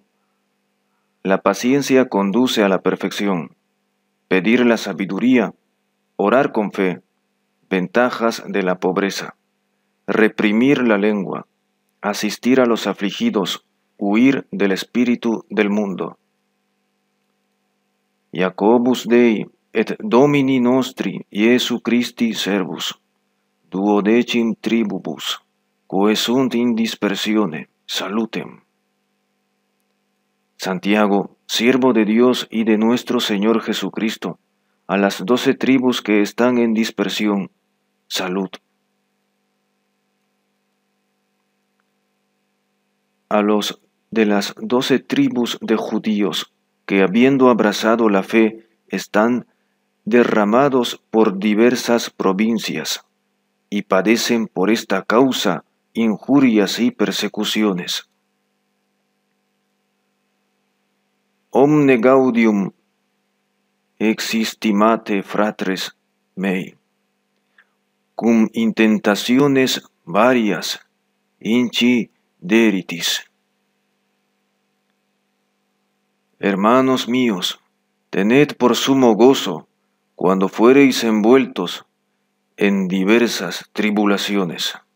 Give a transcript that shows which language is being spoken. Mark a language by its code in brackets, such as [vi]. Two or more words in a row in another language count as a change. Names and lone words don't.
[es] La paciencia conduce a la perfección. Pedir la sabiduría, orar con fe, ventajas de la pobreza, reprimir la lengua, asistir a los afligidos, huir del espíritu del mundo. [la] Jacobus Dei et Domini nostri Iesu Christi servus, duodecim tribubus, quae sunt in dispersione, salutem. [es] Santiago, siervo de Dios y de nuestro Señor Jesucristo, a las 12 tribus que están en dispersión, salud. A los de las 12 tribus de judíos que habiendo abrazado la fe están derramados por diversas provincias y padecen por esta causa injurias y persecuciones. [la] Omne gaudium existimate fratres mei, cum intentaciones varias incideritis. [es] Hermanos míos, tened por sumo gozo cuando fuereis envueltos en diversas tribulaciones.